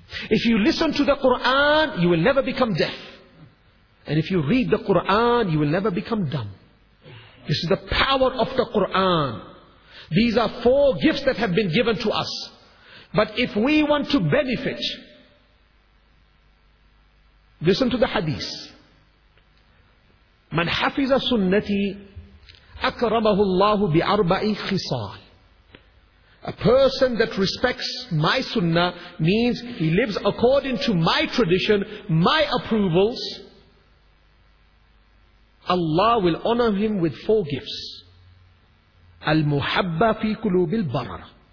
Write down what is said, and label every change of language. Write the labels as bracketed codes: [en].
[en] If you listen to the Qur'an, you will never become deaf. And if you read the Qur'an, you will never become dumb. This is the power of the Qur'an. These are four gifts that have been given to us. But if we want to benefit, listen to the hadith. [ar] من حفظ سنتي أكرمه الله بأربع خصال. [en] A person that respects my sunnah means he lives according to my tradition, my approvals. Allah will honor him with four gifts. [ar] Al-muhabba fi kulub al-barar.